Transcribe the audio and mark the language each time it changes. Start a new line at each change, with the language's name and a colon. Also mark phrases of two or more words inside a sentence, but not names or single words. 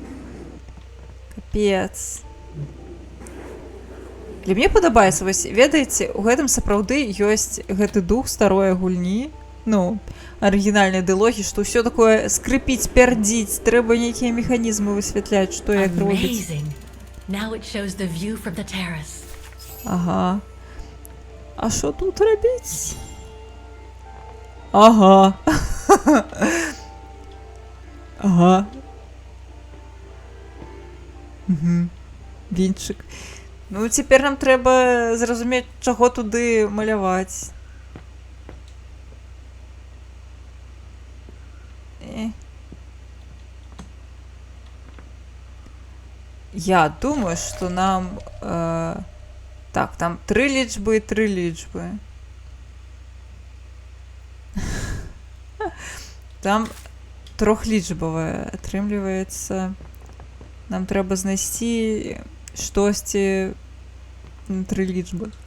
Belarusian: Капец. Для мне падабаецца, вось, ведаеце, у гэтым сапраўды ёсць гэты дух старой гульні, ну, арыгінальнай дылогі, што ўсё такое скрыпіць, пярдзіць, трэба нейкія механізмы высвятляць, што як робіць.
English: Now it shows the view from the terrace.
Ukrainian: Ага. А що тут робить? Ага. Ага. Угу. Вінчик. Ну, тепер нам треба зрозуміти, чого туди малювати. Я думаю,
Russian: что нам...
Belarusian: так, там 3 лічби і 3 лічби. Там трохлічбове. Атрымліваецца... Нам трэба знайсці штосьці на 3 лічбы.